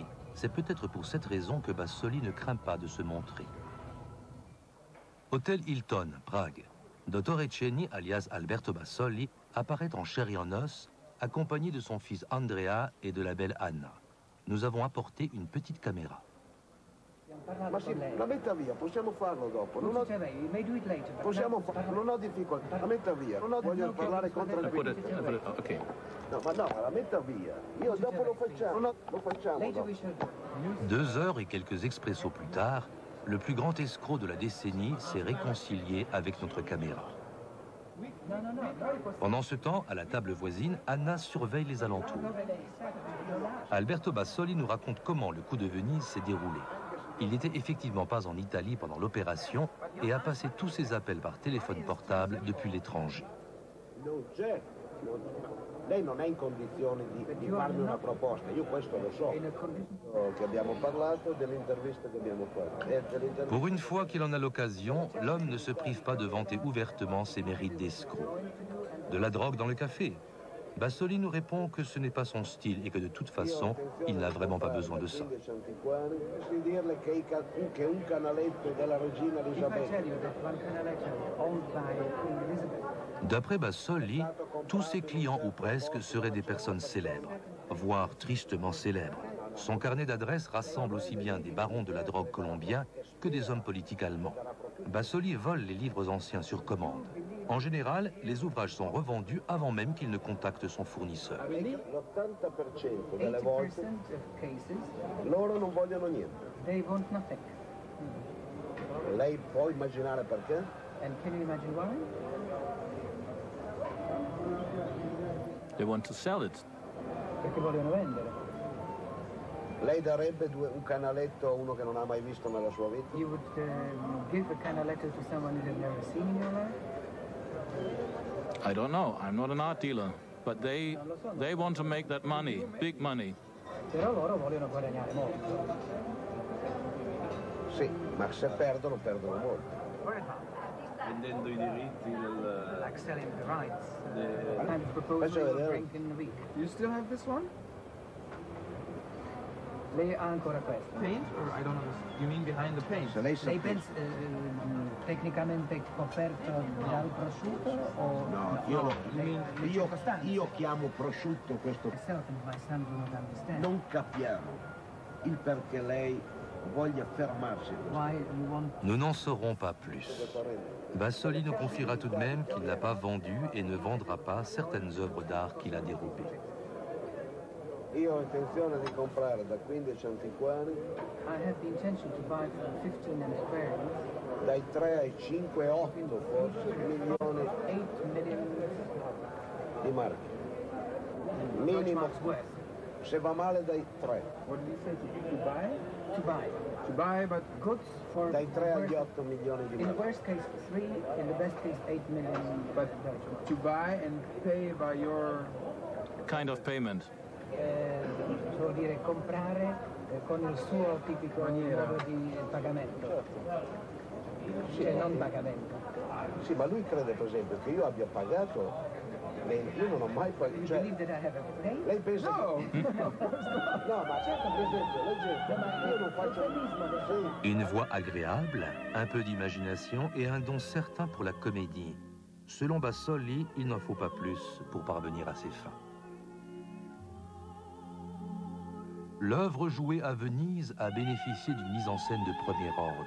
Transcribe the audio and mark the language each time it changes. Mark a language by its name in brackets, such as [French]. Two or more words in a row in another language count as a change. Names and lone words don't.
[French] C'est peut-être pour cette raison que Bassoli ne craint pas de se montrer. Hôtel Hilton, Prague. Dottor Eceni, alias Alberto Bassoli, apparaît en chair et en os, accompagné de son fils Andrea et de la belle Anna. Nous avons apporté une petite caméra. [Italian] Ma sì, la metta via, possiamo farlo dopo. Non ho... Possiamo farlo, non ho difficoltà. La metta via, non ho... Voglio parlare con tranquillità. Ok. No, ma la metta via. Io dopo lo facciamo. Lo facciamo dopo. [French] 2 heures et quelques expressos plus tard, le plus grand escroc de la décennie s'est réconcilié avec notre caméra. Pendant ce temps, à la table voisine, Anna surveille les alentours. Alberto Bassoli nous raconte comment le coup de Venise s'est déroulé. Il n'était effectivement pas en Italie pendant l'opération et a passé tous ses appels par téléphone portable depuis l'étranger. [Italian] Lei non è in condizioni di farmi una proposta, io questo lo so, che abbiamo parlato dell'intervista che abbiamo fatto. [French] Pour une fois qu'il en a l'occasion, l'homme ne se prive pas de vanter ouvertement ses mérites d'escroc. De la drogue dans le café. Bassoli nous répond que ce n'est pas son style et que de toute façon, il n'a vraiment pas besoin de ça. D'après Bassoli, tous ses clients ou presque seraient des personnes célèbres, voire tristement célèbres. Son carnet d'adresses rassemble aussi bien des barons de la drogue colombiens que des hommes politiques allemands. Bassoli vole les livres anciens sur commande. En général, les ouvrages sont revendus avant même qu'il ne contacte son fournisseur. [Italian] L'80% delle volte loro non vogliono niente. [English] They want nothing. [Italian] Lei può immaginare perché? [English] And can you imagine why? They want to sell it. [Italian] Perché vogliono vendere. Lei darebbe un canaletto a uno che non ha mai visto nella sua vita? [English] You would give a canaletto to someone you have never seen in your life? I don't know. I'm not an art dealer, but they want to make that money, big money. [Italian] Però loro vogliono guadagnare molto. Sì, ma se perdono, perdono molto. Vendendo i diritti del... [English] Like selling the rights. I'm proposing a drink in a week. You still have this one? [Italian] Lei ha ancora questo. [English] Paint? Or I don't know. You mean behind the paint? [Italian] Se lei pensa tecnicamente coperto dal prosciutto o no? Io chiamo prosciutto questo. Non capiamo il perché lei voglia fermarsi. [French] Nous n'en saurons pas plus. Bassoli nous confiera tout de même qu'il n'a pas vendu et ne vendra pas certaines œuvres d'art qu'il a dérobées. [Italian] Io ho intenzione di comprare da 15 antiquari. [English] I have the intention to buy from 15 antiquarians. [Italian] Dai 3 ai 5, 8 forse milioni [English] 8 million [Italian] di marchi. Minimo. Se va male dai 3. [English] What do you say to buy? To buy. To buy, but goods for [Italian] dai 3 agli 8 milioni di marchi. [English] In the worst case 3, in the best case 8 million. But to buy and pay by your kind of payment. [Italian] Vuol dire comprare con il suo tipico modo di pagamento, cioè non pagamento. Sì, ma lui crede per esempio che io abbia pagato, io non ho mai pagato. Cioè, lei pensa no. Che... no, ma certo per esempio, io non faccio... [French] Une voix agréable, un peu d'imagination et un don certain pour la comédie. Selon Bassoli, il n'en faut pas plus pour parvenir à ses fins. L'œuvre jouée à Venise a bénéficié d'une mise en scène de premier ordre.